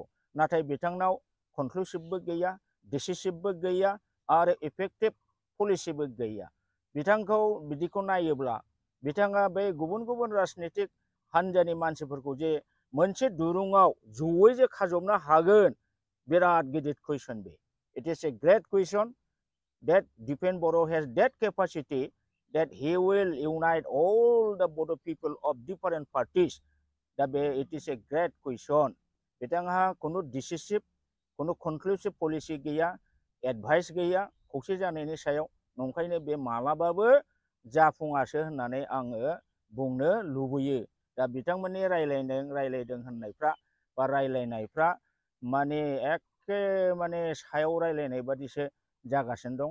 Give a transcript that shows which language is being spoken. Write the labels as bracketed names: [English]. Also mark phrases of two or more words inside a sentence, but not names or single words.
[Bodo] नाथाय बिथांनाव कनक्लुसिभबो गैया, डिसिसिभबो गैया आरो [English] effective policybo [Bodo] गैया। बिथांखौ बिदिखौ नायोब्ला बिथाङा बे गुबुन गुबुन राजनितिक हान्जानि मानसिफोरखौ जे मोनसे दुरुङाव जयै जे खाजबनो हागोन, बिराद गिदिर कुइसन बे। [English] it is a great question that Dipen Boro has that capacity that he will unite all the Bodo people of different parties. That it is a great question. [Bodo] बिथांहा खुनु डिसिसिभ, खुनु [English] conclusive policy [Bodo] गैया, एडभाइस गैया खौसे जानायनि सायाव। नंखायनो बे मालाबाबो जाफुङासो होननानै आङो बुंनो लुबैयो। दा बिथांमोननि रायलायदों होननायफ्रा बा रायलायनायफ्रा माने एखे माने सायाव रायलायनाय बादिसो जागासिनो दं।